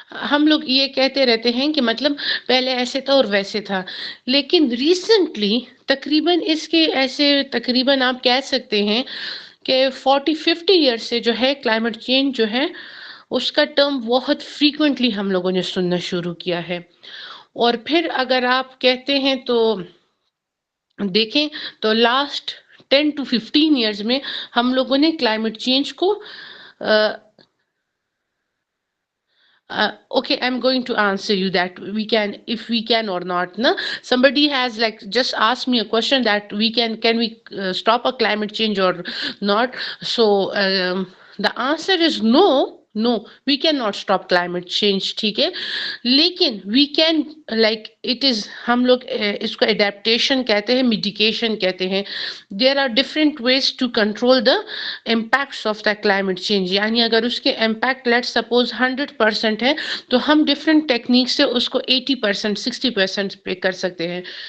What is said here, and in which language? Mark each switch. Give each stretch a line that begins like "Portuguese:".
Urdu: ہم لوگ یہ کہتے رہتے ہیں کہ مطلب پہلے ایسے تھا اور ویسے تھا، لیکن ریسنٹلی تقریباً اس کے ایسے تقریباً آپ کہہ سکتے ہیں کہ 40-50 ایئر سے جو ہے کلائمیٹ چینج جو ہے اس کا ٹرم بہت فریکوینٹلی ہم لوگوں نے سننا شروع کیا ہے۔ اور پھر اگر آپ کہتے ہیں تو دیکھیں تو لاسٹ 10 to 15 ایئرز میں ہم لوگوں نے کلائمیٹ چینج کو
English: okay, I'm going to answer you that we can, if we can or not. Na? Somebody has like just asked me a question that can we stop a climate change or not? So the answer is no. No, we cannot stop climate change,
Urdu: ٹھیک ہے، لیکن
English: we can like it is
Urdu: ہم لوگ اس کو adaptation کہتے ہیں،
English: mitigation کہتے ہیں۔ there are different ways to control the impacts of the climate change،
Urdu: یعنی اگر اس کے
English: impact let's suppose 100% ہے تو ہم different techniques
Urdu: سے اس کو 80% 60% پہ کر سکتے ہیں۔